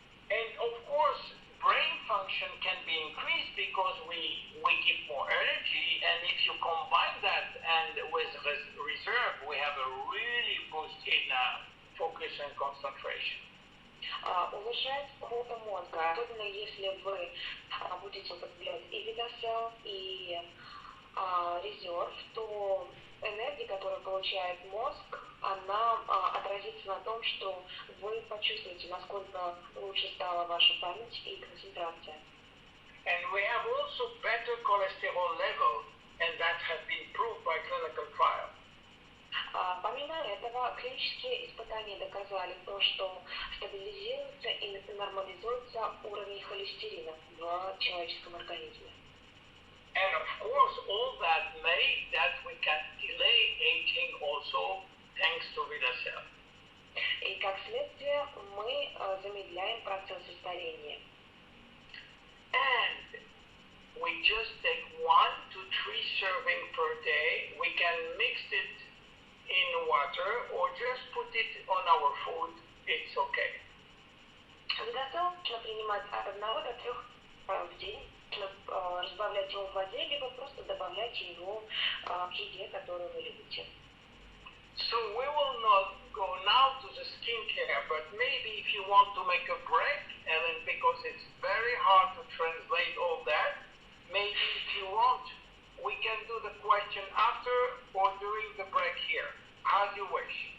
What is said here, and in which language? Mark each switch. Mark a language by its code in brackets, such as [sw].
[en] And of course, brain function can be increased because we give more energy, and if you combine that and with reserve, we have a really boost in focus and concentration. [ru] Улучшает работу мозга, особенно если вы будете употреблять и VitaCell, и резерв, то энергия, которую получает мозг, она отразится на том, что вы почувствуете, насколько лучше стала ваша память и концентрация. [en] And we have also better cholesterol level, and that has been proved by clinical trials. [ru] Помимо этого, клинические испытания доказали то, что стабилизируется и нормализуется уровень холестерина в человеческом организме. [en] And of course, all that made that we can delay aging also thanks to VitaCell. [ru] И как следствие, мы замедляем процессы старения. [en] And we just take 1 to 3 serving per day. We can mix it in water or just put it on our food. It's okay. [ru] Достаточно принимать от 1 до 3 в день, разбавлять его в воде, либо просто добавлять его к еде, которую вы любите. [en] So we will not go now to the skincare, but maybe if you want to make a break, Ellen, because it's very hard to translate all that, maybe if you want, we can do the question after or during the break here, as you wish.